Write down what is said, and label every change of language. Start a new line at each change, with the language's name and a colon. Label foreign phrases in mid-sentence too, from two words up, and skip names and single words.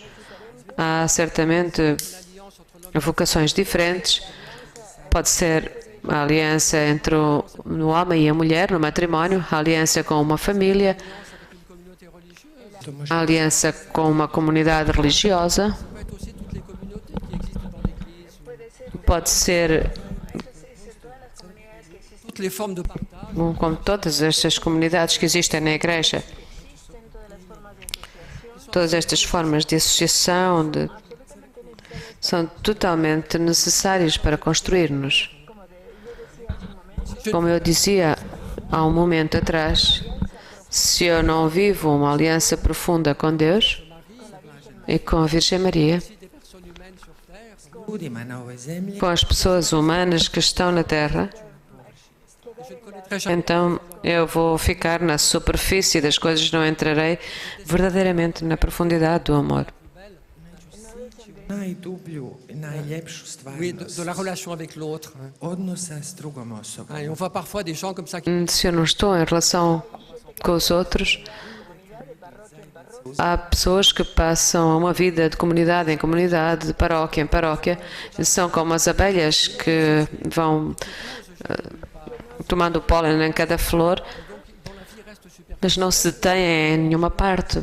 Portuguese: Há certamente vocações diferentes. Pode ser a aliança entre o homem e a mulher no matrimónio, a aliança com uma família, a aliança com uma comunidade religiosa.
French: Ça peut être aussi toutes les communautés qui existent dans l'Église.
Portuguese: Pode ser
French: toutes les formes de partage,
Portuguese: como todas estas comunidades que existem na Igreja, todas estas formas de associação são totalmente necessárias para construir-nos. Como eu dizia há um momento atrás, se eu não vivo uma aliança profunda com Deus e com a Virgem Maria,
Croatian: ljudima na ovoj zemlji,
Portuguese: com as pessoas humanas que estão na Terra, então eu vou ficar na superfície das coisas, não entrarei verdadeiramente na profundidade do amor.
Croatian: najdublju i najljepšu
French: oui, de
Croatian: stvarnost
French: la relation avec l'autre. Hein.
Croatian: odnosa s drugom osobom.
French: Et on voit parfois des gens comme ça qui
Portuguese: Se eu não estou em relação com os outros, há pessoas que passam uma vida de comunidade em comunidade, de paróquia em paróquia, e são como as abelhas que vão tomando pólen em cada flor, mas não se detêm em nenhuma parte.